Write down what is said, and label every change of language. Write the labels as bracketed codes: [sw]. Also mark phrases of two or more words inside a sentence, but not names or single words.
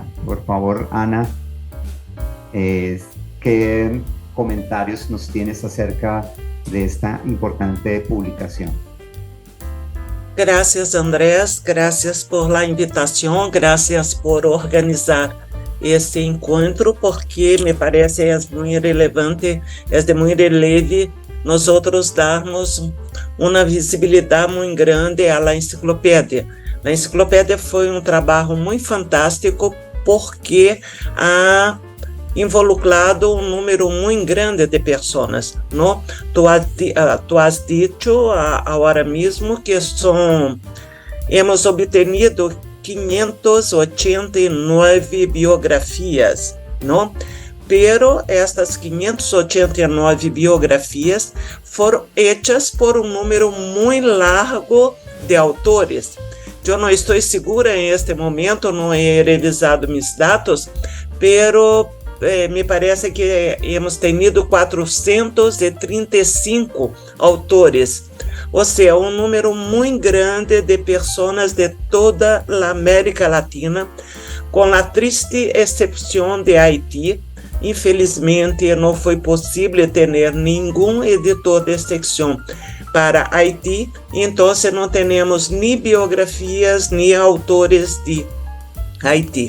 [es] Por favor, Ana, ¿qué comentarios nos tienes acerca de esta importante publicación? Gracias, Andrés, gracias por la invitación, gracias por organizar este encuentro, porque me parece es muy relevante, es de muy releve nosotros [pt] darmos uma visibilidade muito grande à enciclopédia. A enciclopédia foi um trabalho muito fantástico porque [es] ha involucrado [pt] um número muito grande de pessoas, não? [es] Tu has dicho [pt] agora mesmo [es] que hemos obtenido 589 biografias, não? Pero estas [pt] 589 biografias foram hechas por um número muito largo de autores. Eu não estou segura em este momento, não [es] he revisado [pt] meus dados, [es] pero me parece que hemos tenido [pt] 435 autores, ou seja, um número muito grande de pessoas de toda a América Latina, com a triste exceção de Haiti. Infelizmente, não foi possível ter nenhum editor de secção para Haiti, então não temos nem biografias, nem autores de Haiti.